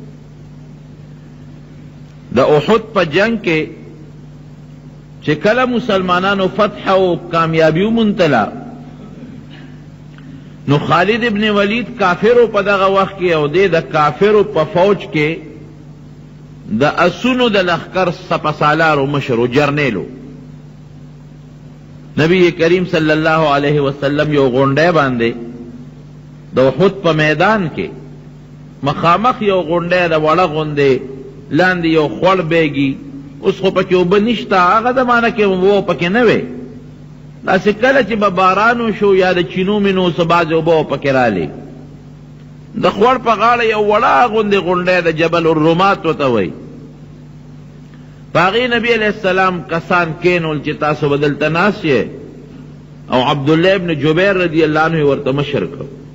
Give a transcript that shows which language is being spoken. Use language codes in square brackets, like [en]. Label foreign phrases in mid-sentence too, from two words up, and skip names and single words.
[ps] د احد په جنگ کې چې کله مسلمانانو فتح او کامیابی وموندله، نو خالد ابن ولید کافرو په دغه وخت کې او د کافرو په فوج کې د اسونو د لښکر سپسالارو مشرو جرنیلو. نبی کریم [ar] صلی اللہ علیہ وسلم [ps] یو غونډی باندې د احد په میدان کې مخامخ یو غونډی د وړه غوندې لاندې یو خوړ بیږي، اوس خو پکې اوبه نشته، هغه زمانه کې اوبه پکې نه وې، داسې کله چې به باران وشو یا د چینو مینو څه بعضې اوبه پکې رالې، د خوړ په غاړه یو وړه غوندې غونډی د جبل الرومات ورته وایي، په هغې نبي [ar] علیہ السلام [ps] کسان کینول چې تاسو به دلته ناست یې، او عبدالله ابن جبیر [ar] رضی اللہ عنہ [ps] ورته مشر کړ،